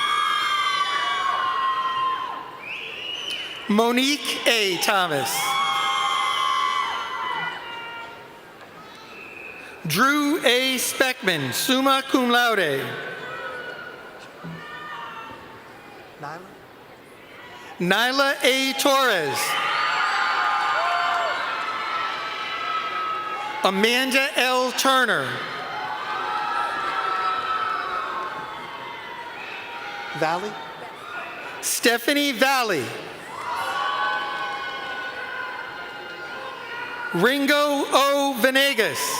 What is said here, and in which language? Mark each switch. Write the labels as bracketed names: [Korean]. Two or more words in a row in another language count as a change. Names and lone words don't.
[English] Monique A. Thomas. Drew A. Speckman, [Latin] summa cum laude. [English] Nyla A. Torres. Amanda L. Turner. Valley? Stephanie Valley. Ringo O. Venegas.